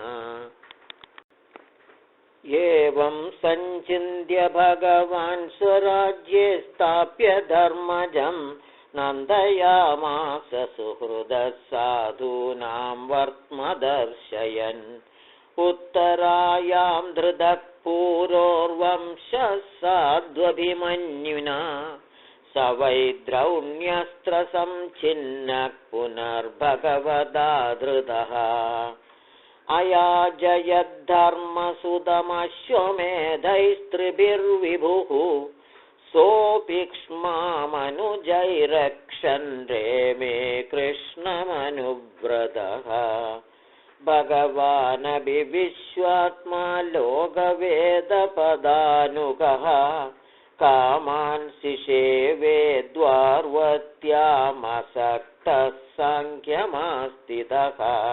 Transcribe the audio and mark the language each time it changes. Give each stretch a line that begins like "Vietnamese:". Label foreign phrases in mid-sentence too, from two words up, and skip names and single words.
Sanskrit: ഏവം സഞ്ചിന്യ ഭഗവാൻ സ്വരാജ്യേ സ്ഥാപ്യ ധർമ്മജം നന്ദയാമാസ സുഹൃദഃ സാധൂനാം വർത്മദർശയൻ ഉത്തരായാം ധൃതഃ പൂരോർവംശഃ സാധ്വഭിമന്യുനാ സ വൈ ദ്രൗണ്യസ്ത്രസംഛിന്നഃ പുനർഭഗവതാ ധൃതഃ അയാജയദ്ധർമ്മസുതമശ്വമേധൈസ്ത്രിഭിർവിഭുഃ सोऽपीक्ष्मामनुजैरक्षन् रेमे कृष्णमनुव्रतः भगवानपि विश्वात्मा लोकवेदपदानुगः कामान् सिषेवे द्वार्वत्यामसक्तः साङ्ख्यमास्थितः